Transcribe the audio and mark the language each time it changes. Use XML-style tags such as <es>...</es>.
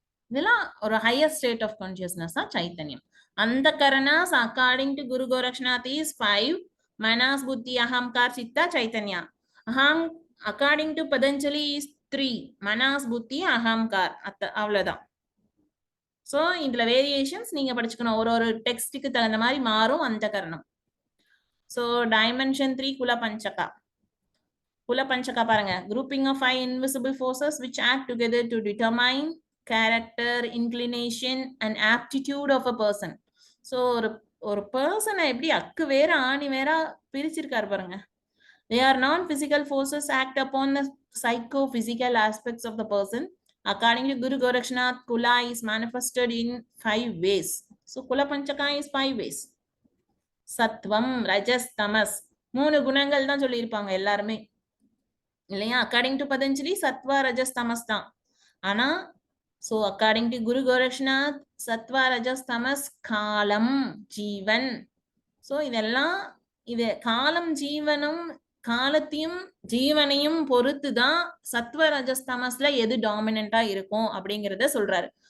<ta>இதெல்லாம் ஒரு higher state of consciousness தான் சைத்தன்யம். அந்த கரணாஸ் according to Guru Gorakshanath is 5. Manas, புத்தி, அகங்கார், Siddha, Chaitanya. According to Patanjali is 3. Manas, புத்தி, அகங்கார். அவ்வளவுதான். சோ இதுல வேரியேஷன்ஸ் நீங்க படிச்சுக்கணும். ஒரு டெக்ஸ்டுக்கு தகுந்த மாதிரி மாறும் அந்த கரணம்.</ta> <en>so dimension 3</en> <ta>குல பஞ்சகா பாருங்க,</ta> <en>Grouping of 5 invisible forces which act together to determine character, inclination and aptitude of a person.</en> <ta>So ஒரு பர்சனை எப்படி அக்கு வேற ஆணி வேற பிரிச்சிருக்காரு பாருங்க.</ta> <en>They are non-physical forces act upon the psycho-physical aspects of the person. According to Guru Gorakshnath, Kula is manifested in 5 ways. So Kula Panchaka is 5 ways. Sattvam, Rajas, Tamas.</en> <ta>3 குணங்கள் தான் சொல்லியிருப்பாங்க எல்லாருமே இல்லையா? அக்கார்டிங் டு பதஞ்சலி சத்வா, ரஜஸ், தமஸ் தான். ஆனா so according to குரு கோரக்ஷநாத் சத்வா ரஜஸ் தமஸ் காலம் ஜீவன். சோ இதெல்லாம் இது காலம் ஜீவனும் காலத்தையும் ஜீவனையும் பொறுத்துதான் சத்வ ரஜஸ் தமஸ்ல எது டாமினண்டா இருக்கும் அப்படிங்கறத சொல்றாரு.</ta>